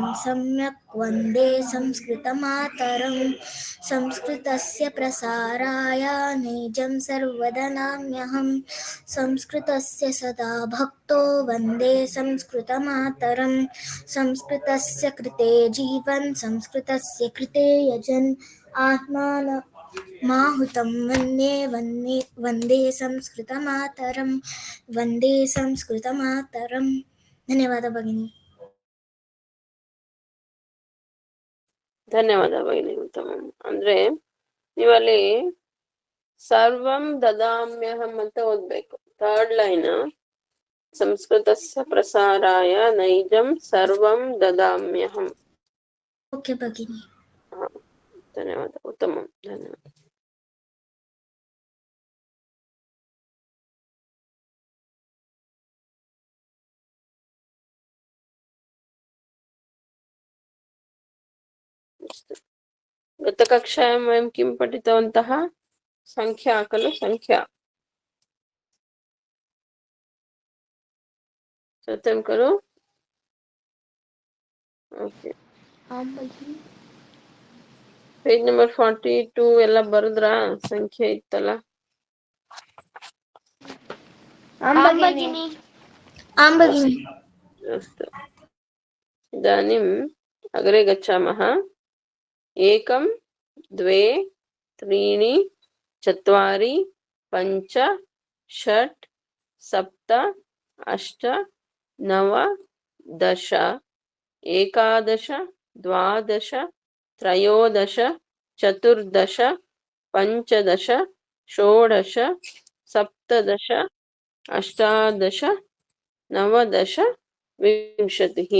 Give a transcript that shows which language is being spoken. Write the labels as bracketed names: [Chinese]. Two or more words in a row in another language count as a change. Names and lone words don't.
[Sanskrit] सम्यक् वन्दे संस्कृतमातरं संस्कृतस्य प्रसाराय नैजं सर्वदनाम्यहं संस्कृतस्य सदा भक्तो वन्दे संस्कृतमातरं संस्कृतस्य कृते जीवन् संस्कृतस्य कृते यजन् आत्मान माहुतं वन्दे संस्कृतमातरं वन्दे संस्कृतमातरं ಧನ್ಯವಾದ ಭಗಿನಿ. ಧನ್ಯವಾದ ಭಗಿನಿ, ಉತ್ತಮ. [Kannada] ಅಂದ್ರೆ ನೀವಲ್ಲಿ [Sanskrit] ಸರ್ವಂ ದದಾಮ್ಯಹಂ [Kannada] ಅಂತ ಓದ್ಬೇಕು. [English] Third line, [Sanskrit] ಸಂಸ್ಕೃತಸ್ಯ ಪ್ರಸಾರಾಯ ನೈಜಂ ಸರ್ವಂ ದದಾಮ್ಯಹಂ. ಓಕೆ ಭಗಿನಿ. ಧನ್ಯವಾದ, ಉತ್ತಮ, ಧನ್ಯವಾದ. गतकक्षायां वयं किं पठितवन्तः? संख्या खलु, संख्या. सत्यं खलु? ओके. [English] page number [Kannada] 42 ಎಲ್ಲ ಬರೆದ್ರಾ? ಸಂಖ್ಯೆ ಇತ್ತಲ್ಲ. ಆಂ ಭಗಿನಿ. [Sanskrit] अस्तु, इदानीम् अग्रे गच्छामः. 1 2 3 4 5 6 7 8 9 10 11 12 13 14 15 16 17 18 19 20.